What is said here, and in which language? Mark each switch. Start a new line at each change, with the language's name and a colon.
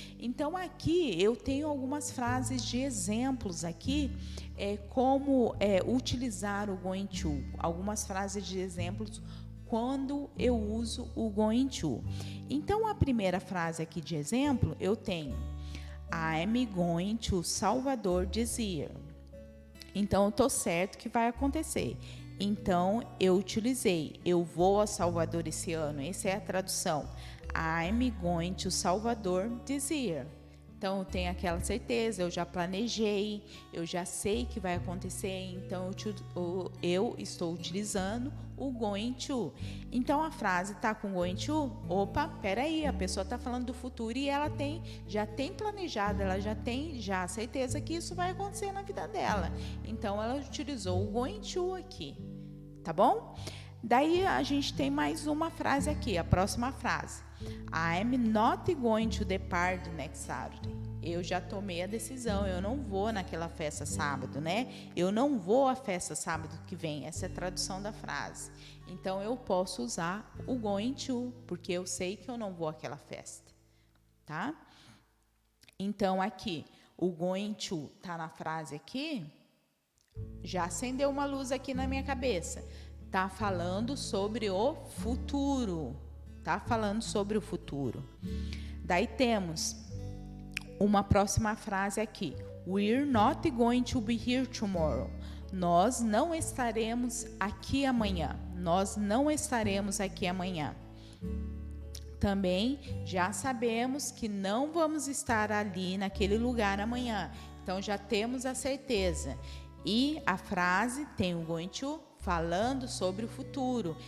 Portuguese: Então, aqui eu tenho algumas frases de exemplos aqui, como utilizar o going to, algumas frases de exemplos quando eu uso o going to. Então, a primeira frase aqui de exemplo, eu tenho
English: I'm going to Salvador this year.
Portuguese: Então, eu estou certo que vai acontecer. Então, eu utilizei, eu vou a Salvador esse ano. Essa é a tradução.
English: I'm going to Salvador this year.
Portuguese: Então, eu tenho aquela certeza, eu já planejei, eu já sei que vai acontecer, então eu estou utilizando o going to. Então, a frase está com going to, peraí, a pessoa está falando do futuro e ela já tem planejado, ela já tem a certeza que isso vai acontecer na vida dela. Então, ela utilizou o going to aqui, tá bom? Daí, a gente tem mais uma frase aqui, a próxima frase.
English: I'm not going to the party next Saturday.
Portuguese: Eu já tomei a decisão, eu não vou naquela festa sábado, né? Eu não vou à festa sábado que vem. Essa é a tradução da frase. Então, eu posso usar o going to, porque eu sei que eu não vou àquela festa, tá? Então, aqui, o going to tá na frase aqui, já acendeu uma luz aqui na minha cabeça. Tá falando sobre o futuro. Tá falando sobre o futuro. Daí temos uma próxima frase aqui.
English: We're not going to be here tomorrow.
Portuguese: Nós não estaremos aqui amanhã. Nós não estaremos aqui amanhã. Também já sabemos que não vamos estar ali naquele lugar amanhã. Então já temos a certeza. E a frase tem o going to falando sobre o futuro.